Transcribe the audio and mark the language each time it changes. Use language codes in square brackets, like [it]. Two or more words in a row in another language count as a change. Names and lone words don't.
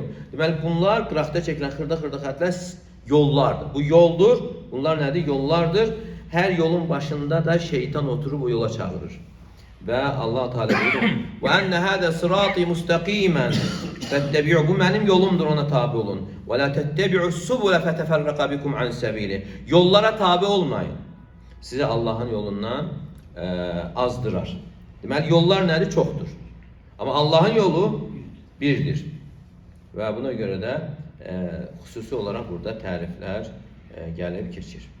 [az] Deməli, bunlar qıraqda çəkilən xırda-xırda xətlər yollardır. Bu yoldur. Bunlar nədir? Yollardır. Hər yolun başında da şeytan oturub o yola çağırır. Və Allah Teala deyir: [ar] "وأن هذا صراطي مستقيما فاتبعوه." [az] Bu mənim yolumdur, ona tabe olun. [ar] "ولا تتبعوا السبل فتفرق بكم عن سبيله." [az] Yollara tabe olmayın. Sizi Allahın yolundan azdırar. Deməli, yollar nədir? Çoxdur. Amma Allahın yolu birdir. Və buna görə də xüsusi olaraq burada təriflər gəlib keçir.